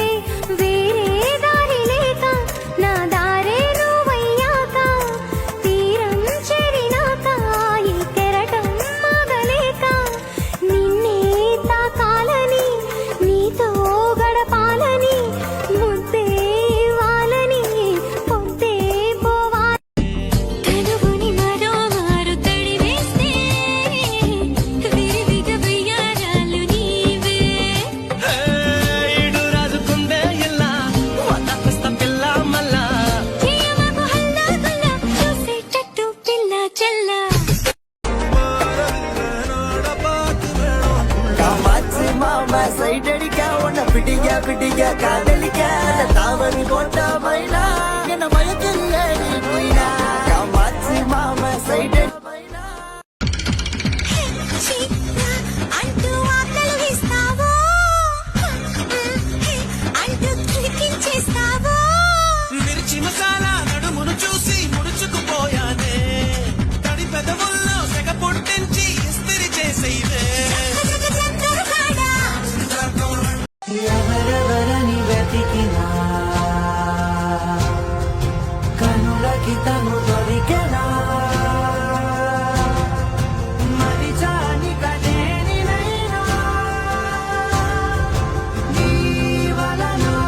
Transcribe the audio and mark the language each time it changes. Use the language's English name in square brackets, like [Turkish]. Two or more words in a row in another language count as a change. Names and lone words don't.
[Telugu] వేరే దారి లేక నా దారే నువ్వయ్యాక తీరం చేరినాక ఈ కెరటం మాగలేక నిన్నే తాకాలని నీతో గడపాలని ముద్దే ఇవ్వాలని పొద్దే పోవాలి కనుగుని మరో మారు తడి వేస్తే విరివిగా వెయ్యారాలు నీవే ఈడు రాజుకుందే ఇలా వదపిస్తా పిల్ల మళ్ళా చేయమకు హల్లా గుల్లా చూసేటట్టు పిల్ల చెల్ల [Tamil] மாமா சைட் அடிக்க உன்னை பிடிக்க காதலிக்க தாவணி போட்ட மயிலா என்ன மயக்கில்ல நீ போயினா காமாச்சி மாமா சைட் [Telugu] అంటూ ఆకలు వేస్తావో అంటూ కిలికించేస్తావో మిర్చి మసాలా నడుమును చూసి ముడుచుకుపోయానే తడి పెదవుల్లో సెగ పుట్టించి ఇస్తిరి చేసేదే ఎవరెవరని వెతికినా కనులకి తను దొరికెనా మరి జాని కదేనినైనా నీ వలన